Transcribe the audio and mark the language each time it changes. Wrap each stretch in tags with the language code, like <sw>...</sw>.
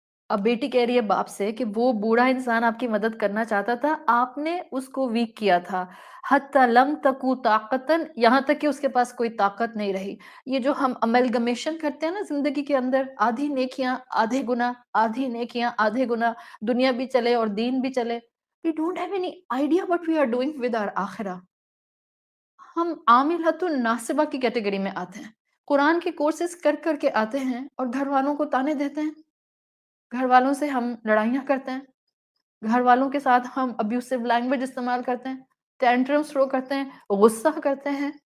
<ur>اب بیٹی کہہ رہی ہے باپ سے کہ وہ بوڑھا انسان آپ کی مدد کرنا چاہتا تھا، آپ نے اس کو ویک کیا تھا،</ur> <ar>حتی لم تکو طاقتن،</ar> <ur>یہاں تک کہ اس کے پاس کوئی طاقت نہیں رہی. یہ جو ہم املگمیشن کرتے ہیں نا زندگی کے اندر، آدھی نیکیاں آدھے گناہ، آدھی نیکیاں آدھے گناہ، دنیا بھی چلے اور دین بھی چلے.</ur> <en>We don't have any idea what we are doing with our آخرہ.</en> <ur>ہم عاملۃ الناصبہ کی کیٹیگری میں آتے ہیں، قرآن کے کورسز کر کر کے آتے ہیں اور گھر والوں کو تانے دیتے ہیں، گھر والوں سے ہم لڑائیاں کرتے ہیں، گھر والوں کے ساتھ ہم ابیوسو لینگویج استعمال کرتے ہیں، ٹینٹرم تھرو کرتے ہیں، غصہ کرتے ہیں.</ur>